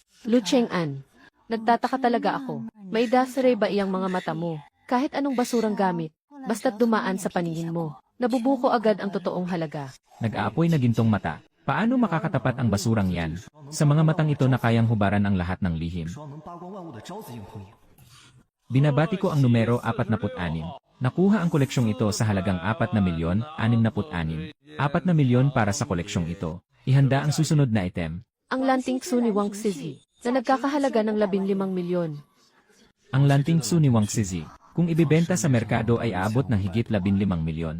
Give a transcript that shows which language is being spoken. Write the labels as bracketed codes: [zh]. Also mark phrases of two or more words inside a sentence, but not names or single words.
[tl] Lu Cheng'an, nagtataka talaga ako. May dasre ba iyang mga mata mo? Kahit anong basurang gamit, basta't dumaan sa paningin mo, nabubuko agad ang totoong halaga. Nag-aapoy na gintong mata. Paano makakatapat ang basurang yan? Sa mga matang ito na kayang hubaran ang lahat ng lihim. [zh] 双能扒光万物的招子硬碰硬。 [tl] Binabati ko ang numero 46. Nakuha ang koleksyong ito sa halagang 4,066,000. 4 na milyon para sa koleksyong ito. Ihanda ang susunod na item. Ang lanting Su ni Wang Zizi, na nagkakahalaga ng 15 milyon. Ang lanting Su ni Wang Zizi, kung ibibenta sa merkado ay aabot ng higit 15 milyon.